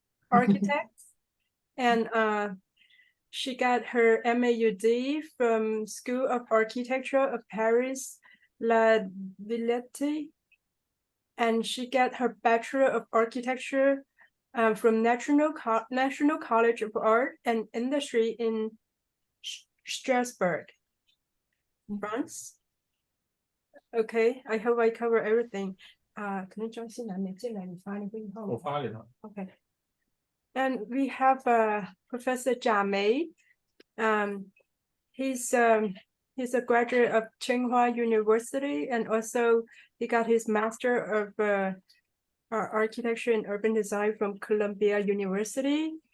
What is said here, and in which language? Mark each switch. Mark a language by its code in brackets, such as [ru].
[en] Architects, and she got her MAUD from School of Architecture of Paris La Villette, and she got her Bachelor of Architecture from National College of Art and Industry in Strasbourg, France. Okay, I hope I cover everything. [zh] 可能张欣楠没进来，你发那个以后。我发给他。 [en] Okay. And we have Professor Jia Mei. He's a graduate of Tsinghua University, and also he got his Master of Architecture and Urban Design from Columbia University.